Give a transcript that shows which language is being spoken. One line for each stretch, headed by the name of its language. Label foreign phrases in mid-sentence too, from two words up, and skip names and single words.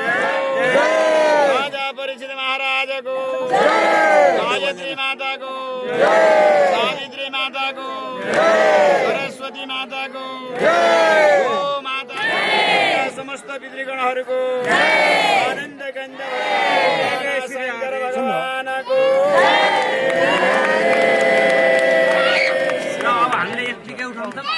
Nepali: राजा परीक्षित महाराज को गायत्री माता को सावित्री माता को सरस्वती माता को गो माता समस्त पितृगणहरूको आनन्द गन्ध शंकर भगवान को अब हामीले यत्तिकै उठाउँछ